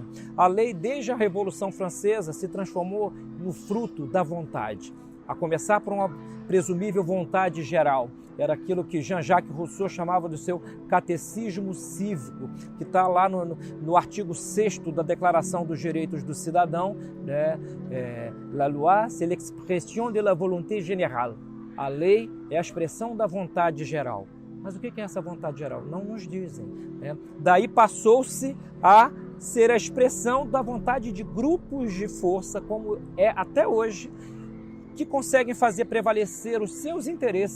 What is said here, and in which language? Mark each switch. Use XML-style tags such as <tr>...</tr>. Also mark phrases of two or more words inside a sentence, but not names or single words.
<pt>A lei, desde a Revolução Francesa, se transformou no fruto da vontade, a começar por uma presumível vontade geral. Era aquilo que Jean-Jacques Rousseau chamava do seu catecismo cívico, que está lá no artigo 6º da Declaração dos Direitos do Cidadão, né?</pt> <fr>La loi, c'est l'expression de la volonté générale.</fr> <pt>A lei é a expressão da vontade geral. Mas o que é essa vontade geral? Não nos dizem. Né? Daí passou-se a ser a expressão da vontade de grupos de força, como é até hoje, que conseguem fazer prevalecer os seus interesses.</pt>